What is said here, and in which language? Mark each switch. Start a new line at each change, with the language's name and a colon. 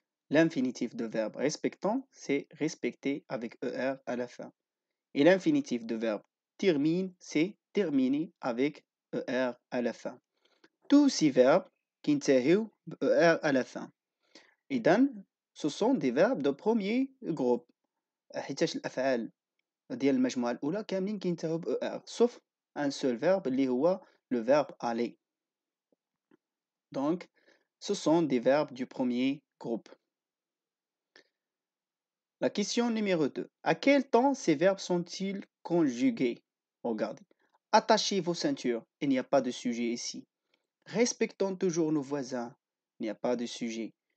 French: L'infinitif de verbe respectant, c'est respecter avec ER à la fin. Et l'infinitif de verbe termine, c'est terminer avec ER à la fin. Tous ces verbes qui intéressent ER à la fin. إذن ce sont des verbes de premier groupe.
Arabic: حيتاش الأفعال ديال المجموعة الأولى كاملين كينتهوا ب ER
French: sauf un seul verbe
Arabic: اللي هو
French: le verbe aller. Donc, ce sont des verbes du premier groupe. La question numéro 2. À quel temps ces verbes sont-ils conjugués? Regardez. Attachez vos ceintures. Il n'y a pas de sujet ici. Respectons toujours nos voisins. Il n'y a pas de sujet.